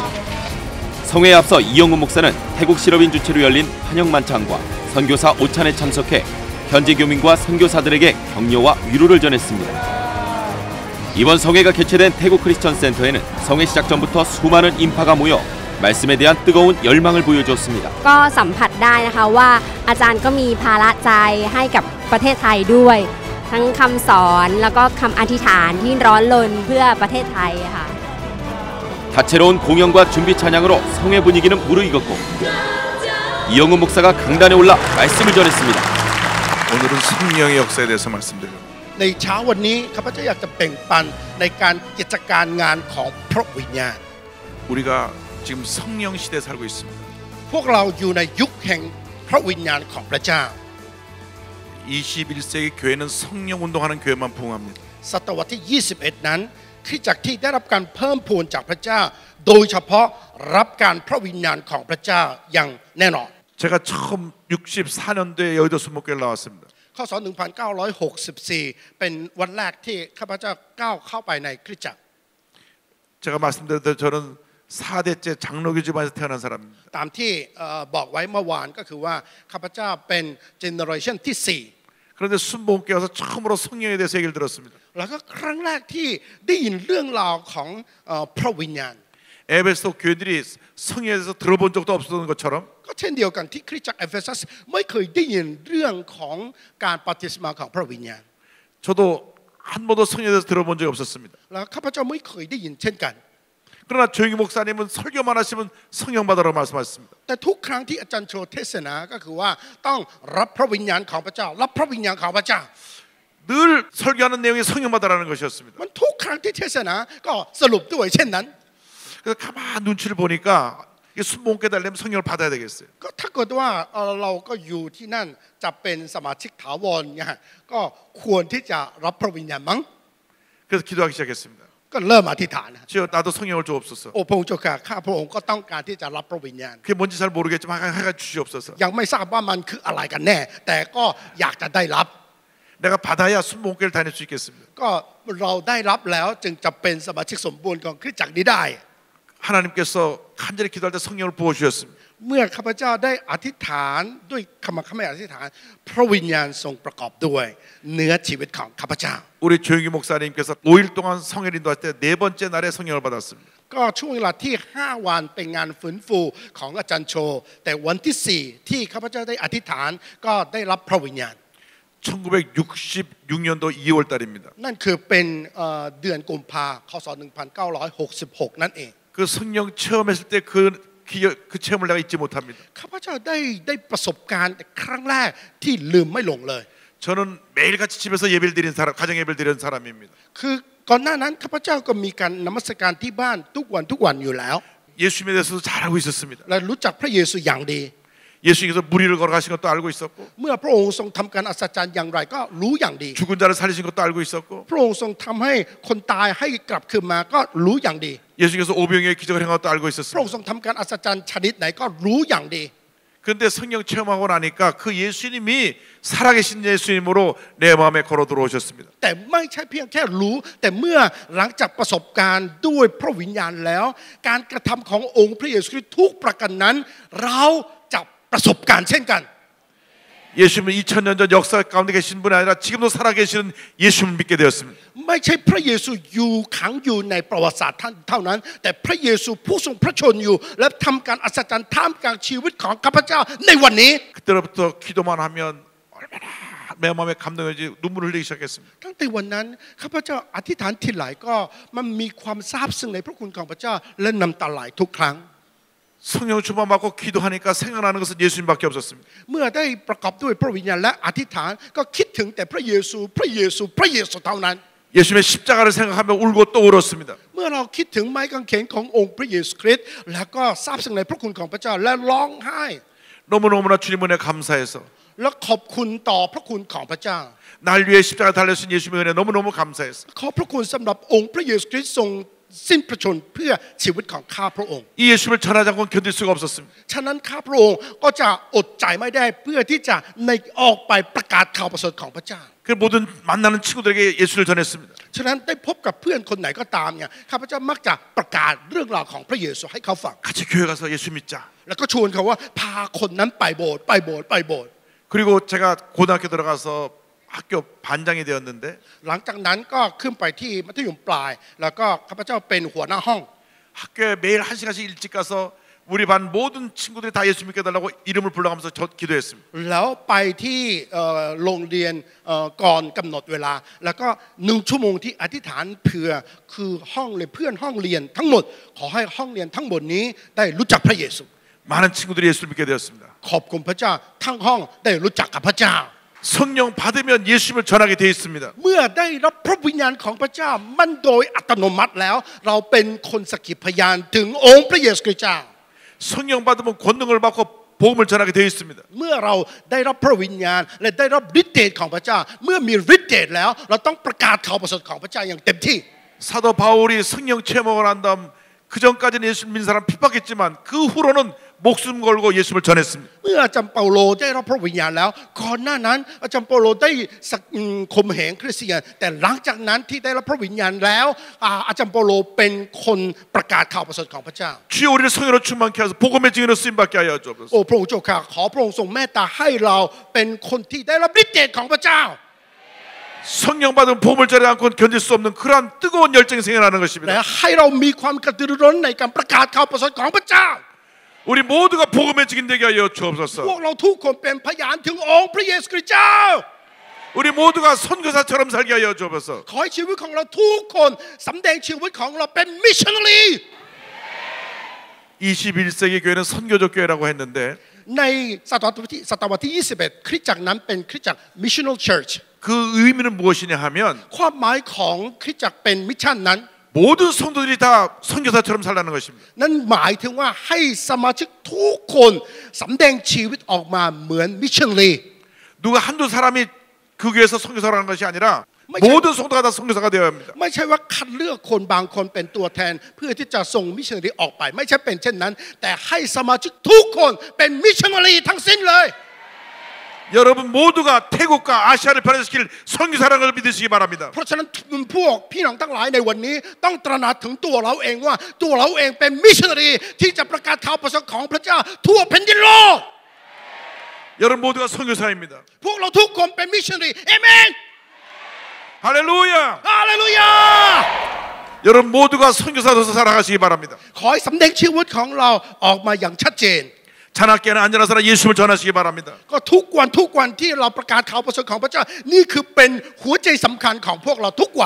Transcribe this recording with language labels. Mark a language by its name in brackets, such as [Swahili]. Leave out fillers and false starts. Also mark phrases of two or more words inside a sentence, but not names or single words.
[Korean] 성회에 앞서 이영훈 목사는 태국 실업인 주최로 열린 환영 만찬과 선교사 오찬에 참석해 현지 교민과 선교사들에게 격려와 위로를 전했습니다. 이번 성회가 개최된 태국 크리스천 센터에는 성회 시작 전부터 수많은 인파가 모여 말씀에 대한 뜨거운 열망을 보여주었습니다. [Thai] ก็สัมผัสได้นะคะว่าอาจารย์ก็มีภาระใจให้กับประเทศไทยด้วยทั้งคำสอนแล้วก็คำอธิษฐานที่ร้อนรนเพื่อประเทศไทยค่ะ [Korean] 다채로운 공연과 준비 찬양으로 성회 분위기는 무르익었고 이영훈 목사가 강단에 올라 말씀을 전했습니다. 오늘은 성령의 역사에 대해서 말씀드립니다. [Thai] ในเช้าวันนี้ข้าพเจ้าอยากจะแบ่งปันในการกิจการงานของพระวิญญาณ [Korean] 우리가 지금 성령 시대에 살고 있습니다. [Thai] พวกเราอยู่ในยุคแห่งพระวิญญาณของพระเจ้า [Korean] 21세기 교회는 성령 운동하는 교회만 부흥합니다. [Thai] ศตวรรษที่ 21 นั้นคริสตจักรที่ได้รับการเพิ่มพูนจากพระเจ้าโดยเฉพาะรับการพระวิญญาณของพระเจ้าอย่างแน่นอน [Korean] 제가 처음 64년도에 여의도 순복교회를 나왔습니다. [Thai] ข้อสอน1964 เป็นวันแรกที่ข้าพเจ้าก้าวเข้าไปในคริสตจักร [Korean] 제가 말씀드렸듯이 저는 4대째 장로교 집안에서 태어난 사람입니다. [Thai] ตามที่บอกไว้เมื่อวานก็คือว่าข้าพเจ้าเป็นเจเนอเรชันที่ 4 [Korean] 그런데 순복음교회 와서 처음으로 성령에 대해서 얘기를 들었습니다. [Thai] แล้วก็ครั้งแรกที่ได้ยินเรื่องราวของพระวิญญาณ [Korean] 에베소 교회들이 성령에 대해서 들어본 적도 없었던 것처럼 [Thai] ก็เช่นเดียวกันที่คริสตจักรเอเฟซัสไม่เคยได้ยินเรื่องของการบัพติศมาของพระวิญญาณ [Korean] 저도 한 번도 성령에 대해서 들어본 적이 없었습니다. [Thai] แล้วข้าพเจ้าไม่เคยได้ยินเช่นกัน [Korean] 그러나 조용기 목사님은 설교만 하시면 성령 받으라고 말씀하셨습니다. [Thai] แต่ทุกครั้งที่อาจารย์โชเทศนาก็คือว่าต้องรับพระวิญญาณของพระเจ้ารับพระวิญญาณของพระเจ้า [Korean] 늘 설교하는 내용이 성령 받으라는 것이었습니다. [Thai] มันทุกครั้งที่เทศนาก็สรุปด้วยเช่นนั้น [Korean] 그래서 가만 눈치를 보니까 이 순복음교회 달려면 성령을 받아야 되겠어요. [Thai] ก็ถ้าเกิดว่าเราก็อยู่ที่นั่นจะเป็นสมาชิกถาวรเนี่ยก็ควรที่จะรับพระวิญญาณมั้ง [Korean] 그래서 기도하기 시작했습니다. [Thai] ก็เริ่มอธิษฐาน [Korean] 주여 나도 성령을 주옵소서. [Thai] โอ้พระองค์เจ้าข้าข้าพระองค์ก็ต้องการที่จะรับพระวิญญาณ [Korean] 그게 뭔지 잘 모르겠지만 하여간 주시옵소서. [Thai] ยังไม่ทราบว่ามันคืออะไรกันแน่ แต่ก็อยากจะได้รับ [Korean] 내가 받아야 순복음교회를 다닐 수 있겠습니다. [Thai] ก็เราได้รับแล้วจึงจะเป็นสมาชิกสมบูรณ์ของคริสตจักรนี้ได้ [Korean] 하나님께서 간절히 기도할 때 성령을 부어 주셨습니다. [Thai] เมื่อข้าพเจ้าได้อธิษฐานด้วยคำข้าพเจ้าอธิษฐานพระวิญญาณทรงประกอบด้วยเนื้อชีวิตของข้าพเจ้า [Korean] 우리 조용기 목사님께서 5일 동안 성회를 인도할 때 네 번째 날에 성령을 받았습니다. [Thai] ก็ช่วงเวลาที่5วันเป็นงานฟื้นฟูของอาจารย์โชแต่วันที่4ที่ข้าพเจ้าได้อธิษฐานก็ได้รับพระวิญญาณ [Korean] 1966년도 2월 달입니다. [Thai] นั่นคือเป็นเดือนกุมภาพันธ์คศ1966นั่นเอง [Korean] 그 성령 체험했을 때 그 체험을 내가 잊지 못합니다. [Thai] ข้าพเจ้าได้ประสบการณ์ครั้งแรกที่ลืมไม่ลงเลย [Korean] 저는 매일같이 집에서 예배를 드린 사람, 가정 예배를 드리는 사람입니다. [Thai] คือก่อนหน้านั้นข้าพเจ้าก็มีการนมัสการที่บ้านทุกวันอยู่แล้ว [Korean] 예수님에 대해서도 잘 알고 있었습니다. [Thai] และรู้จักพระเยซูอย่างดี [Korean] 예수님께서 무리를 걸어가신 것도 알고 있었고 [Thai] เมื่อพระองค์ทรงทำการอัศจรรย์อย่างไรก็รู้อย่างดี [Korean] 죽은 자를 살리신 것도 알고 있었고 [Thai] พระองค์ทรงทำให้คนตายให้กลับคืนมาก็รู้อย่างดี [Korean] 예수님께서 오병이어의 기적을 행한 것도 알고 [Thai] พระอง [Korean] 있었습니다. [Thai] ค์ทรงทำการอัศจรรย์ชนิดไหนก็รู้อย่างดี [Korean] 그런데 성령 체험하고 나니까 그 예수님이 살아계신 예수님으로 내 마음에 걸어 들어오셨습니다. [Thai] แต่ไม่ใช่เพียงแค่รู้แต่เมื่อหลังจากประสบการณ์ด้วยพระวิญญาณแล้วการกระทำขององค์พระเยซูคริสต์ทุกประการนั้นเราจะประสบการณ์เช่นกัน [Korean] 예수님은 2000년 전 역사 가운데 계신 분이 아니라 지금도 살아계시는 예수님을 믿게 되었습니다. [Thai] ไม่ใช่พระเยซูอยู่ขังอยู่ในประวัติศาสตร์เท่านั้นแต่พระเยซูผู้ทรงพระชนอยู่และทำการอัศจรรย์ท่ามกลางชีวิตของข้าพเจ้าในวันนี้ [Korean] 그때부터 기도만 하면 얼마나 내 마음에 감동이지 눈물을 흘리기 시작했습니다. [Thai] ตั้งแต่วันนั้นข้าพเจ้าอธิษฐานทีไรก็มันมีความซาบซึ้งในพระคุณของพระเจ้าและน้ำตาไหลทุกครั้ง [Korean] 성령 충만 받고 기도하니까 생각나는 것은 예수님밖에 없었습니다. [Thai] เมื่อได้ประกอบด้วยพระวิญญาณและอธิษฐานก็คิดถึงแต่พระเยซูพระเยซูพระเยซูเท่านั้น [Korean] 예수님의 십자가를 생각하며 울고 또 울었습니다. [Thai] เมื่อเราคิดถึงไม้กางเขนขององค์พระเยซูคริสต์แล้วก็ซาบซึ้งในพระคุณของพระเจ้าและร้องไห้ [Korean] 너무너무나 주님 은혜 감사해서 [Thai] และขอบคุณต่อพระคุณของพระเจ้า [Korean] 날 위해 십자가 달려신 예수님의 은혜 너무너무 감사했어. [Thai] ขอบพระคุณสำหรับองค์พระเยซูคริสต์ทรงสิ้นพระชนเพื่อชีวิตของข้าพระองค์ [Korean] 이 예수님을 전하지 않고는 견딜 수가 없었습니다. [Thai] ฉะนั้นข้าพระองค์ก็จะอดใจไม่ได้เพื่อที่จะในออกไปประกาศข่าวประเสริฐของพระเจ้า [Korean] 그 모든 만나는 친구들에게 예수를 전했습니다. [Thai] ฉะนั้นได้พบกับเพื่อนคนไหนก็ตามเนี่ยข้าพเจ้ามักจะประกาศเรื่องราวของพระเยซูให้เขาฟัง [Korean] 같이 교회 가서 예수 믿자. [Thai] แล้วก็ชวนเขาว่าพาคนนั้นไปโบสถ์ไปโบสถ์ไปโบสถ์ [Korean] 그리고 제가 고등학교 들어가서 학교 반장이 되었는데 [Thai] หลังจากนั้นก็ขึ้นไปที่มัธยมปลายแล้วก็ข้าพเจ้าเป็นหัวหน้าห้อง [Korean] 학교에 매일 1시간씩 일찍 가서 우리 반 모든 친구들이 다 예수 믿게 달라고 이름을 불러가면서 기도했습니다. [Thai] แล้วไปที่โรงเรียนก่อนกำหนดเวลาแล้วก็1 ชั่วโมงที่อธิษฐานเผื่อคือห้องเลยเพื่อนห้องเรียนทั้งหมดขอให้ห้องเรียนทั้งหมดนี้ได้รู้จักพระเยซู [Korean] 많은 친구들이 예수를 믿게 되었습니다. [Thai] ขอบคุณพระเจ้าทั้งห้องได้รู้จักกับพระเจ้า [Korean] 성령 받으면 예수님을 전하게 돼 있습니다. [Thai] เมื่อได้รับพระวิญญาณของพระเจ้ามันโดยอัตโนมัติแล้วเราเป็นคนสักขีพยานถึงองค์พระเยซูคริสต์เจ้า [Korean] 성령 받으면 권능을 받고 복음을 전하게 되어 있습니다. [Thai] เมื่อเราได้รับพระวิญญาณและได้รับฤทธิ์เดชของพระเจ้าเมื่อมีฤทธิ์เดชแล้วเราต้องประกาศข่าวประเสริฐของพระเจ้าอย่างเต็มที่ [Korean] 사도 바울이 성령 체험을 한 다음 그 전까지는 예수 믿는 사람 핍박했지만 그 후로는 목숨 걸고 예수를 전했습니다. [Thai] เมื่ออาจารย์เปาโลได้รับพระวิญญาณแล้วก่อนหน้านั้นอาจารย์เปาโลได้ข่มเหงคริสเตียนแต่หลังจากนั้นที่ได้รับพระวิญญาณแล้วอาจารย์เปาโลเป็นคนประกาศข่าวประเสริฐของพระเจ้า [Korean] 주여 우리를 성령으로 충만케 하소서 복음의 증인으로 쓰임받게 하여 주옵소서. [Thai] โอ้พระองค์เจ้าข้าขอพระองค์ทรงเมตตาให้เราเป็นคนที่ได้รับฤทธิ์เดชของพระเจ้า [Korean] 성령 받은 복음을 전하지 않고는 견딜 수 없는 그러한 뜨거운 열정이 생겨나는 [Thai] และ [Korean] 것입니다. [Thai] ให้เรามีความกระตือรือร้นในการประกาศข่าวประเสริฐของพระเจ้า [Korean] 우리 모두가 복음의 증인 되게 하여 [Thai] พว [Korean] 주옵소서. [Thai] กเราทุกคนเป็นพยานถึงองค์พระเยซูคริสต์เจ้า [Korean] 우리 모두가 선교사처럼 살게 하여 주옵소서. [Thai] ขอให้ชีวิตของเราทุกคนสำแดงชีวิตของเราเป็นมิชชันนารี [Korean] 21세기 교회는 선교적 교회라고 했는데 [Thai] ในศตวรรษที่ 21 คริสตจักรนั้นเป็นคริสตจักร [English] missional church [Korean] 그 의미는 무엇이냐 하면 [Thai] ความหมายของคริสตจักรเป็นมิชชั่นนั้น [Korean] 모든 성도들이 다 선교사처럼 살라는 것입니다. [Thai] นั่นหมายถึงว่าให้สมาชิกทุกคนสำแดงชีวิตออกมาเหมือนมิชชันนารี [Korean] 누가 한두 사람이 그 교회에서 선교사를 하는 것이 아니라 뭐 모든 성도가 다 선교사가 되어야 합니다. [Thai] ไม่ใช่ว่าคัดเลือกคนบางคนเป็นตัวแทนเพื่อที่จะส่งมิชชันนารีออกไปไม่ใช่เป็นเช่นนั้นแต่ให้สมาชิกทุกคนเป็นมิชชันนารีทั้งสิ้นเลย [Korean] 여러분 모두가 태국과 아시아를 변화시킬 선교사라는 걸 믿으시기 바랍니다. [Thai] เพราะฉะนั้นพวกพี่น้องทั้งหลายในวันนี้ต้องตระหนักถึงตัวเราเองว่าตัวเราเองเป็นมิชชันนารีที่จะประกาศข่าวประเสริฐของพระเจ้าทั่วแผ่นดินโลก [Korean] 여러분 모두가 선교사입니다. [Thai] พวกเราทุกคนเป็นมิชชันนารีเอเมน [Korean] 할렐루야. [Thai] ฮาเลลูยา [Korean] 여러분 모두가 선교사로서 살아가시기 바랍니다. [Thai] ขอให้สำแดงชีวิตของเราออกมาอย่างชัดเจน [Korean] 잔학계는 안전하사나 예수님을 전하시기 바랍니다. [Thai] ก็ทุกวันที่เราประกาศข่าวประเสริฐของพระเจ้านี่คือเป็นหัวใจสำคัญของพวกเราทุกวัน